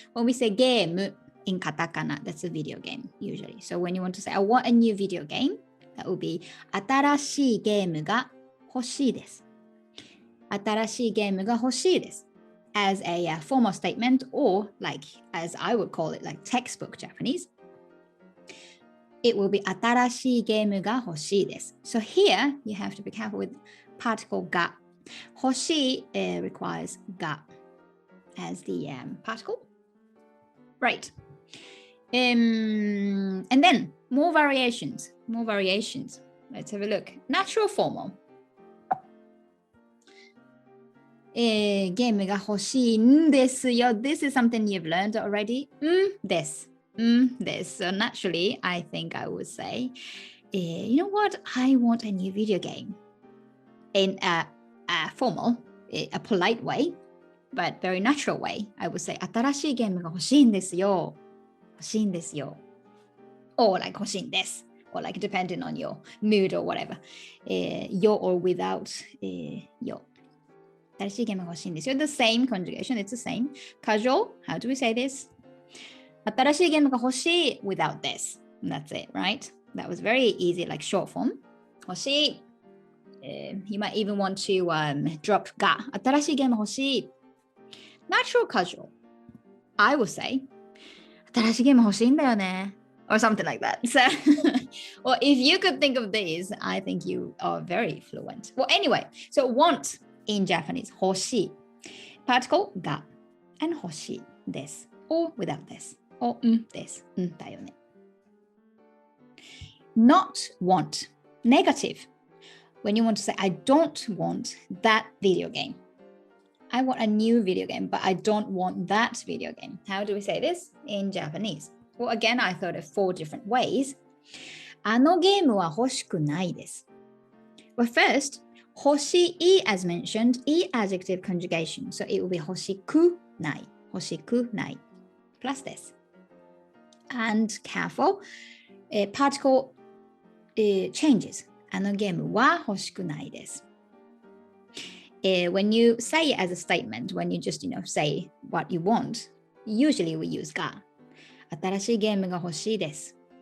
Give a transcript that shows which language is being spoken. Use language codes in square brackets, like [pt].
[en] When we say game in katakana, that's a video game usually. So when you want to say I want a new video game, that would be [ja] 新しいゲームが欲しいです。新しいゲームが欲しいです [en] as a formal statement, or like as I would call it, like textbook Japanese. It will be [ja] 新しいゲームが欲しいです. [en] So here you have to be careful with particle が. 欲しい requires が as the particle. Right. And then more variations. Let's have a look. Natural formal. [ja] ゲームが欲しいんですよ. [en] This is something you've learned already. [ja] です. [en] So naturally, I think I would say, you know what? I want a new video game. In a formal, a polite way, but very natural way, I would say, [ja] 新しいゲームが欲しいんですよ. 欲しいんですよ. [en] Or like [ja] 欲しいんです. [en] Or like depending on your mood or whatever. Yo or without yo. [ja] 新しいゲームが欲しいんですよ. [en] The same conjugation, it's the same. Casual, how do we say this? [ja] 新しいゲームが欲しい [en] without this. And that's it, right? That was very easy, like short form. [ja] 欲しい. [en] You might even want to drop [ja] が新しいゲーム欲しい. [en] Natural casual. I will say [ja] 新しいゲーム欲しいんだよね. [en] Or something like that. So, well, if you could think of these, I think you are very fluent. Well, anyway, so want in Japanese, 欲しい. Particle が and [ja] 欲しいです. [en] Or without this. Or [ja] です。だよね. [en] Not want. Negative. When you want to say, I don't want that video game. I want a new video game, but I don't want that video game. How do we say this in Japanese? Well, again, I thought of 4 different ways. [ja] あのゲームは欲しくないです. [en] Well, first, 欲しい as mentioned, e adjective conjugation. So it will be [ja] 欲しくない. 欲しくない [en] plus this. And careful, particle changes. [ja] あのゲームは欲しくないです. [en] When you say it as a statement, when you just, say what you want, usually we use が. [ja] 新しいゲームが欲しいです.